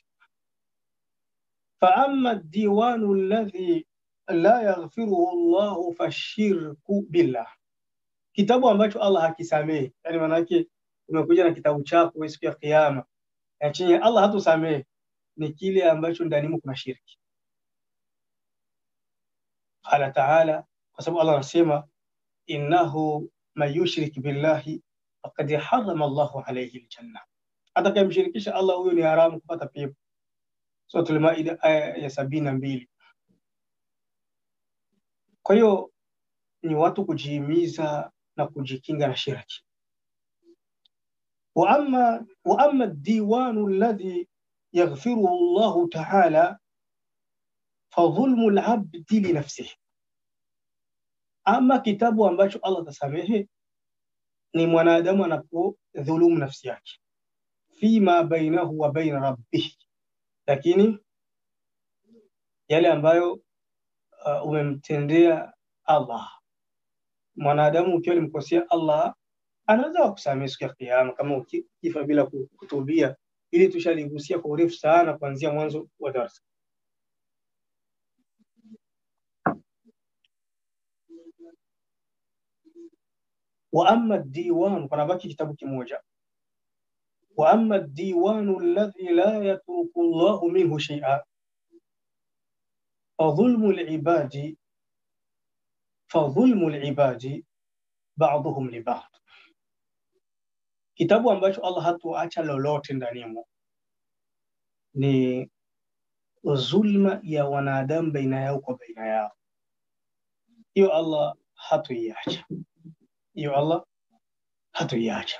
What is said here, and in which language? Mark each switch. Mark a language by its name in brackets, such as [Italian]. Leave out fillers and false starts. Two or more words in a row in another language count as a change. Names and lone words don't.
[Arabic] فأما الديوان الذي لا يغفره الله فالشرك بالله, [Swahili] kitabu ambacho Allah hakisamehe, yani maana yake umekuja na kitabu chako siku ya kiyama na chini Allah hatusamehe, ni kile ambacho ndani kuna shirki. [Arabic] قال تعالى, [Swahili] kwa sababu Allah anasema [Arabic] إنه من يشرك بالله فقد حرم الله عليه الجنة, [Swahili] atakayemshirikisha Allah huyo ni haramu kupata pepo. Suratul Maida aya ya 72. Kwa hiyo ni watu kujihimiza na kujikinga na shirki. [Arabic] وأما الديوان الذي يغفره الله تعالى فظلم العبد لنفسه, [Swahili] ama kitabu ambacho Allah tasamehe ni mwanadamu anapodhulumu nafsi yake, [Arabic] فيما بينه وبين ربه, [Swahili] lakini yale ambayo umemtendea Allah. Mwanadamu ukiwa ulimkosea Allah anaweza kusamehe siku ya kiyama kama ukifa bila kutubia. Ili tushaligusia kwa urefu sana kuanzia mwanzo wa darasa. [Arabic] وأما الديوان, [Swahili] kuna baki kitabu kimoja. [Arabic] وأما الديوان الذي لا يترك الله منه شيئا فظلم العباد بعضهم لبعض, [Swahili] kitabu ambacho Allah hatuacha lolote ndani yake ni zulma ya wanadamu baina yao kwa baina yao. hiyo Allah hatoiacha, hiyo Allah hatoiacha.